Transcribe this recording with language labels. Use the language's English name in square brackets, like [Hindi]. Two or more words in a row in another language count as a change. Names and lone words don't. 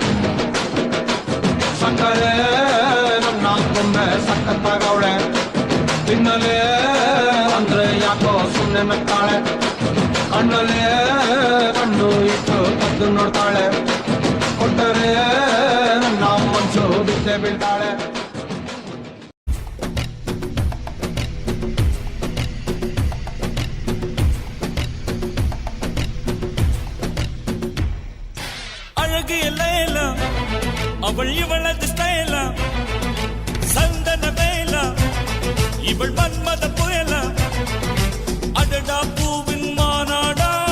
[Kannada] ಸಕ್ಕರೆ ನನ್ನ ಗೊಂಬೆ ಸಖತ್ತಾಗವಳೆ, ತಿನ್ನಲೇ ಅಂದ್ರೆ ಯಾಕೋ ಸುಮ್ನೆ ನಗ್ತಾಳೆ. ಕಣ್ಣಲ್ಲೇ ಕಣ್ಣು ಇಟ್ಟು ಕದ್ದು ನೋಡ್ತಾಳೆ, ಕೊಟ್ಟರೆ ನನ್ನ ಮನ್ಸು ಬಿದ್ದೆ ಬೀಳ್ತಾಳೆ. [Tamil] அழகு எல்ல அவள் இவளது ஸ்டைல, சந்தன வேல இவள் மன்மத புயல, அடடா பூவின் மாநாடா.